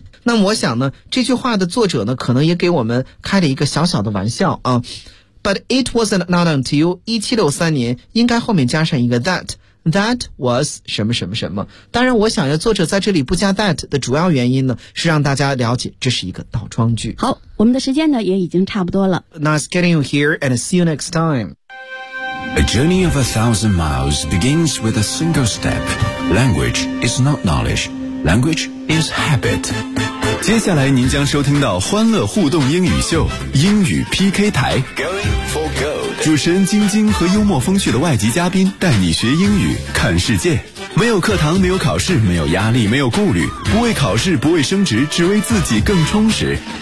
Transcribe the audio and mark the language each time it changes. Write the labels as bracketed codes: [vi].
[zh] 那我想呢，这句话的作者呢，可能也给我们开了一个小小的玩笑啊。 [en] But it wasn't not until 1763 [zh] 年，应该后面加上一个 [en] that, that was [zh] 什么什么什么。当然我想要作者在这里不加 that 的主要原因呢，是让大家了解这是一个倒装句。好，我们的时间呢也已经差不多了。 [en] Nice getting you here and see you next time. A journey of 1,000 miles begins with a single step. Language is not knowledge. Language is habit. [zh] 接下来您将收听到欢乐互动英语秀，英语 PK 台。主持人晶晶和幽默风趣的外籍嘉宾带你学英语看世界，没有课堂，没有考试，没有压力，没有顾虑，不为考试，不为升职，只为自己更充实。